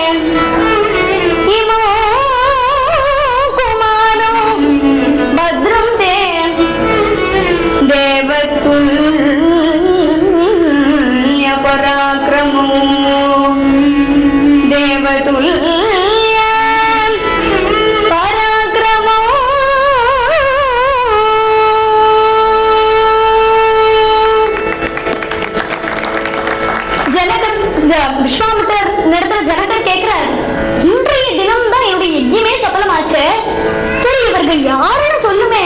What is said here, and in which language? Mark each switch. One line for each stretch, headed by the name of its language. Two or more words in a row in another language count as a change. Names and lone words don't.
Sanskrit: इमौ कुमारौ भद्रं ते देवतुल्य पराक्रमो देवतुल्य पराक्रमो
Tamil: விஸ்வாமித்திரர் இடத்துல ஜனகர் கேட்கிறார், இன்றைய தினம் தான் என்னுடைய யஜ்ஞமே சபலமாச்சு. சரி, இவர்கள் யாருன்னு சொல்லுமே.